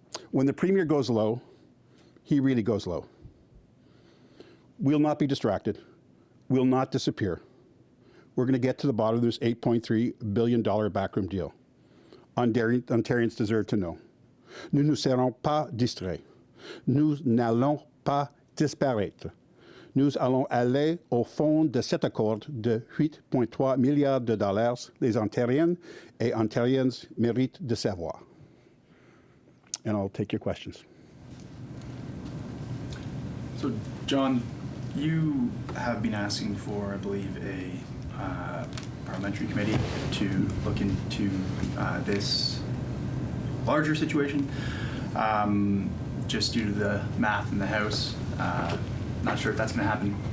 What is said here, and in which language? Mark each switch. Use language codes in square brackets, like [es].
[en] When the Premier goes low, he really goes low. We'll not be distracted. We'll not disappear. We're going to get to the bottom of this $8.3 billion backroom deal. Ontarians deserve to know. [fr] Nous ne serons pas distraits. Nous n'allons pas disparaître. Nous allons aller au fond de cet accord de 8,3 milliards de dollars. Les Ontariennes et Ontariens méritent de savoir. [en] And I'll take your questions. So, John, you have been asking for, I believe, a parliamentary committee to look into this larger situation, just due to the math in the House. Not sure if that's going to happen.